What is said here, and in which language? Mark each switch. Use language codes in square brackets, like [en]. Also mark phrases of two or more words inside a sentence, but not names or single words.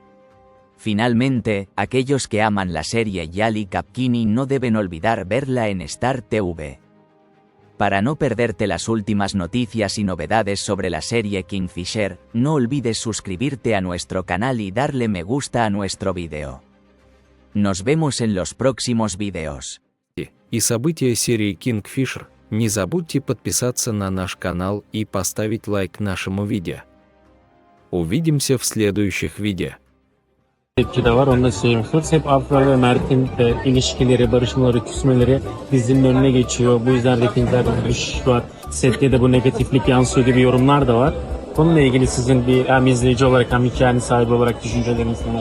[es] Finalmente, aquellos que aman la serie Yali Kapkini no deben olvidar verla en Star TV. Para no perderte las últimas noticias y novedades sobre la serie Kingfisher, no olvides suscribirte a nuestro canal y darle me gusta a nuestro vídeo. Nos vemos en los próximos vídeos. [ru] И события серии Kingfisher. Не забудьте подписаться на наш канал и поставить лайк нашему видео. Увидимся в следующих видеo. [tr] Tepki de var, onu da söylüyorsunuz. Hep Afra ve Mert'in ilişkileri, barışmaları, küsmeleri dizinin önüne geçiyor. Bu yüzden reytingler düşüş var. Sette de bu negatiflik yansıyor gibi yorumlar da var. Bununla ilgili sizin bir hem izleyici olarak hem hikayenin sahibi olarak düşünceleriniz ne?